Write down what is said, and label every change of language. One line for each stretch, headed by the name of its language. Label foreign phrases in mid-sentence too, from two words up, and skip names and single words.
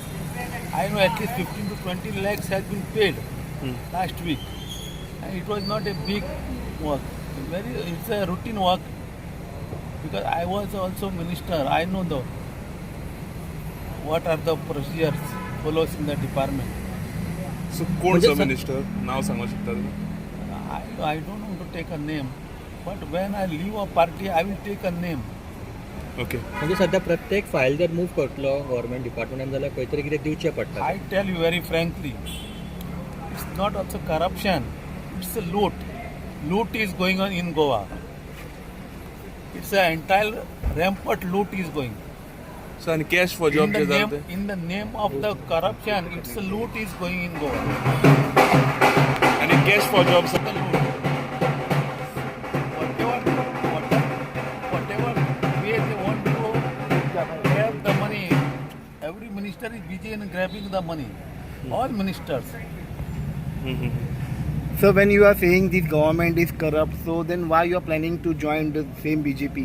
English: I know at least 15 to 20 lakhs has been paid last week. And it was not a big work. It's a routine work because I was also minister. I know what are the procedures follows in the department.
Konkani: सो कोण म्हणजे सर सर- मिनिस्टर? नाव सांगू शकता तुमी?
English: I don't want to take a name, but when I leave a party, I will take a name.
Konkani: ओके. म्हणजे सध्या प्रत्येक फायल जर मूव करतलो गव्हर्मेंट डिपार्टमेंटान जाल्यार खंय तरी कितें दिवचें पडटा.
English: I tell you very frankly, it's not also corruption, it's a loot. Loot is going on in Goa. It's an entire rampant loot is going.
Konkani: सो आनी
English: cash for job
Konkani: जे जाता ते?
English: In the name of the corruption, it's a loot is going in Goa.
Konkani: आनी
English: cash for job The loot. Whatever way they want to grab the money, every minister is busy in grabbing the money. All ministers. So when you are saying this government is corrupt, so then why you are planning to join the same BJP?